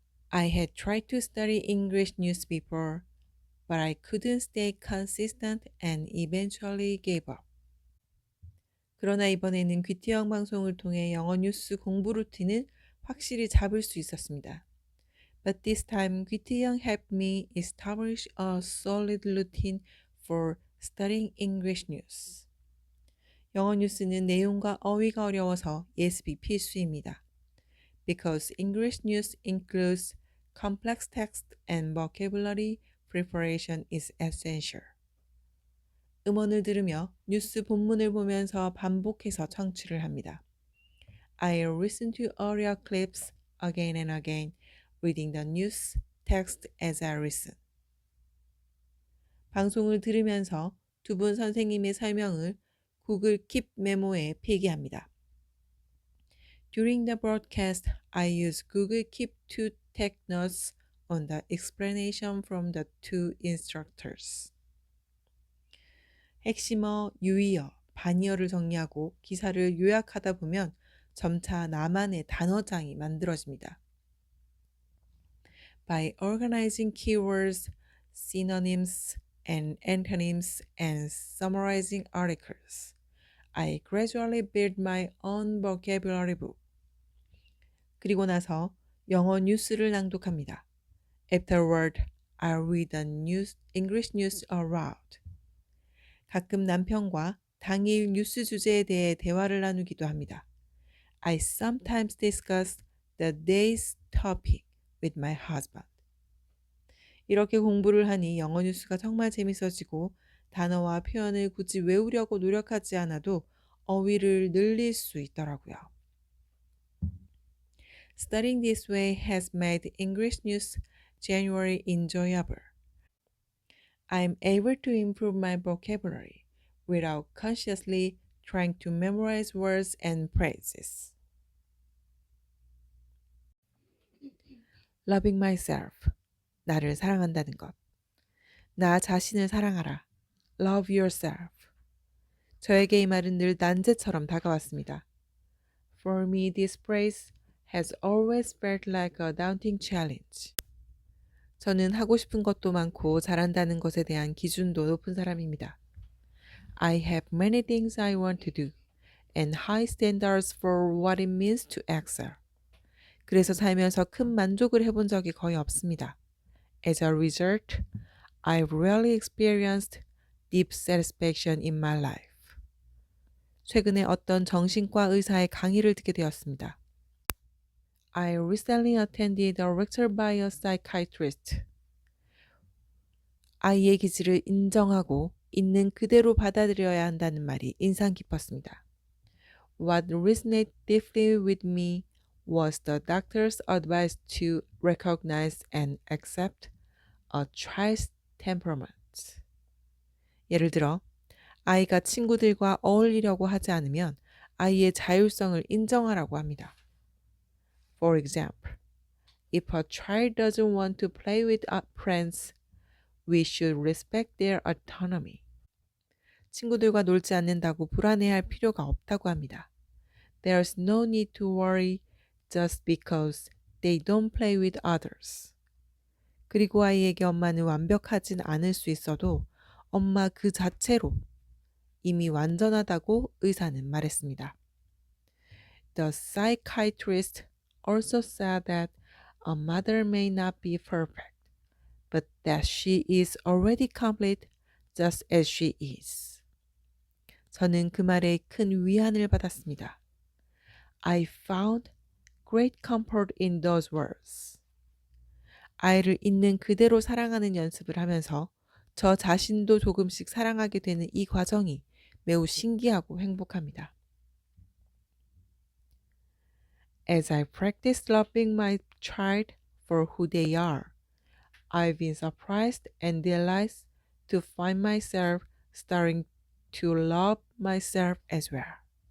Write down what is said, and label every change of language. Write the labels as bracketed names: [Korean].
[English] I had tried to study English news before, but I couldn't stay consistent and eventually gave up. [Korean] 그러나 이번에는 귀티형 방송을 통해 영어 뉴스 공부 루틴을 확실히 잡을 수 있었습니다. [English] But this time, 귀티형 helped me establish a solid routine for studying English news. [Korean] 영어 뉴스는 내용과 어휘가 어려워서 예습이 필수입니다. [English] Because English news includes complex text and vocabulary, preparation is essential. [Korean] 음원을 들으며 뉴스 본문을 보면서 반복해서 청취를 합니다. [English] I listen to audio clips again and again, reading the news text as I listen. [Korean] 방송을 들으면서 두 분 선생님의 설명을 구글 킵 메모에 필기합니다. [English] During the broadcast, I use Google Keep to take notes on the explanation from the two instructors. [Korean] 핵심어, 유의어, 반의어를 정리하고 기사를 요약하다 보면 점차 나만의 단어장이 만들어집니다. [English] By organizing keywords, synonyms, and antonyms and summarizing articles, I gradually build my own vocabulary book. [Korean] 그리고 나서 영어 뉴스를 낭독합니다. [English] Afterward, I read the English news aloud. [Korean] 가끔 남편과 당일 뉴스 주제에 대해 대화를 나누기도 합니다. [English] I sometimes discuss the day's topic with my husband. [Korean] 이렇게 공부를 하니 영어 뉴스가 정말 재밌어지고 단어와 표현을 굳이 외우려고 노력하지 않아도 어휘를 늘릴 수 있더라고요. [English] Studying this way has made English news genuinely enjoyable. I'm able to improve my vocabulary without consciously trying to memorize words and phrases. Loving myself. [Korean] 나를 사랑한다는 것. 나 자신을 사랑하라. [English] Love yourself. [Korean] 저에게 이 말은 늘 난제처럼 다가왔습니다. [English] For me, this phrase has always felt like a daunting challenge. [Korean] 저는 하고 싶은 것도 많고 잘한다는 것에 대한 기준도 높은 사람입니다. [English] I have many things I want to do and high standards for what it means to excel. [Korean] 그래서 살면서 큰 만족을 해본 적이 거의 없습니다. [English] As a result, I've rarely experienced deep satisfaction in my life. [Korean] 최근에 어떤 정신과 의사의 강의를 듣게 되었습니다. [English] I recently attended a lecture by a psychiatrist. [Korean] 아이의 기질을 인정하고 있는 그대로 받아들여야 한다는 말이 인상 깊었습니다. [English] What resonated deeply with me was the doctor's advice to recognize and accept a child's temperament. [Korean] 예를 들어, 아이가 친구들과 어울리려고 하지 않으면 아이의 자율성을 인정하라고 합니다. [English] For example, if a child doesn't want to play with friends, we should respect their autonomy. [Korean] 친구들과 놀지 않는다고 불안해할 필요가 없다고 합니다. [English] There's no need to worry just because they don't play with others. [Korean] 그리고 아이에게 엄마는 완벽하진 않을 수 있어도 엄마 그 자체로 이미 완전하다고 의사는 말했습니다. [English] The psychiatrist also said that a mother may not be perfect, but that she is already complete just as she is. [Korean] 저는 그 말에 큰 위안을 받았습니다. [English] I found great comfort in those words. [Korean] 아이를 있는 그대로 사랑하는 연습을 하면서 저 자신도 조금씩 사랑하게 되는 이 과정이 매우 신기하고 행복합니다. [English] As I practice loving my child for who they are, I've been surprised and delighted to find myself starting to love myself as well.